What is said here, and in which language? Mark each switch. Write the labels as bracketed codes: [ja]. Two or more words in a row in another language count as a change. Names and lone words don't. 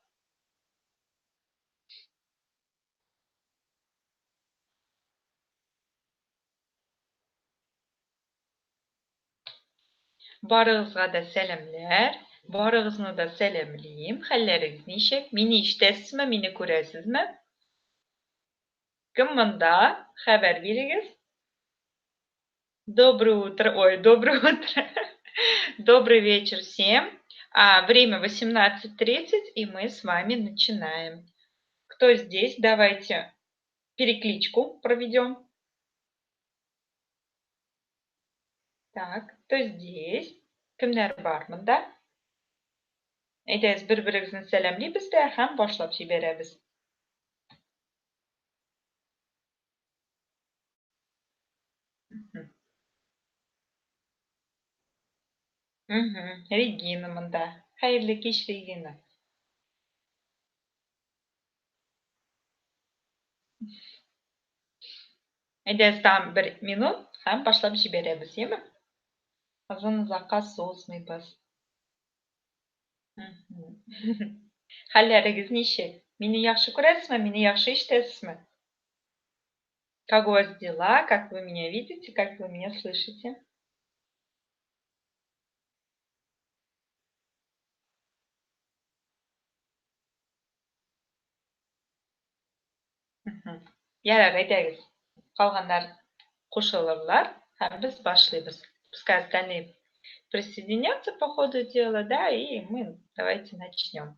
[tt] Барыгызга да сәламләр. Барыгызны да сәламлим. Хәлләрегез ничек? Мине ишетәсезме, мине күрәсезме? Кем монда? Хәбәр бирегез. [ru] Доброе утро. Ой, доброе утро. Добрый вечер всем. Время 18:30, и мы с вами начинаем. Кто здесь? Давайте перекличку проведем. Так, кто здесь? [tt] Кемнәр бар монда? Әйдәгез, бер-берегезне сәламлибез дә һәм башлап җибәрәбез. Регина монда. Хәерле кич, Регина. Әйдәгез, там 1 минут һәм башлап җибәрәбез, яме? Озын озакка сузмыйбыз. Хәлләрегез ничек? Мине яхшы күрәсезме? Мине яхшы ишетәсезме? [ru] Как у вас дела? Как вы меня видите? Как вы меня слышите? [tt] Ярар, әйдәгез. Калганнар кушылырлар һәм без башлыйбыз. [ru] Пускай остальные присоединятся по ходу дела, да, и мы давайте начнем.